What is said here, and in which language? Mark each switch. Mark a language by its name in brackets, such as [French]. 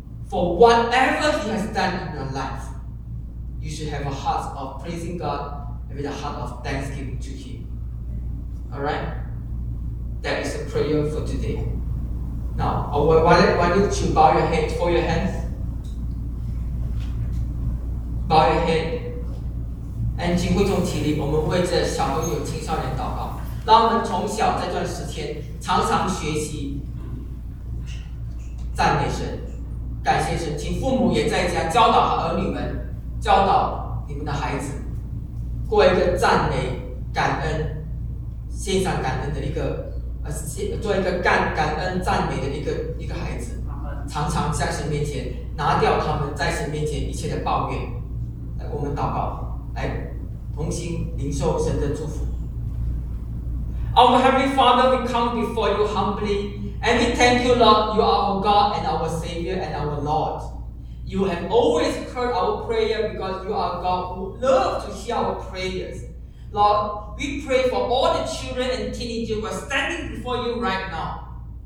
[English] For whatever He has done in your life, you should have a heart of praising God and with a heart of thanksgiving to Him. All right? That is a prayer for today. Now, why don't you bow your head, fold your hands? Bow your head. [Chinese] And 请会众起立，我们为这小朋友、青少年祷告，让我们从小在这段时间常常学习赞美神。感谢神，请父母也在家教导儿女们，教导你们的孩子，过一个赞美、感恩、献上感恩的一个做一个干感恩赞美的一个孩子，常常在神面前拿掉他们在神面前一切的抱怨，来我们祷告，来同心领受神的祝福。 [English] Our Heavenly Father, we come before you humbly, and we thank you, Lord, you are our God and our Savior and our Lord. You have always heard our prayer because you are God who loves to hear our prayers. Lord, we pray for all the children and teenagers who are standing before you right now.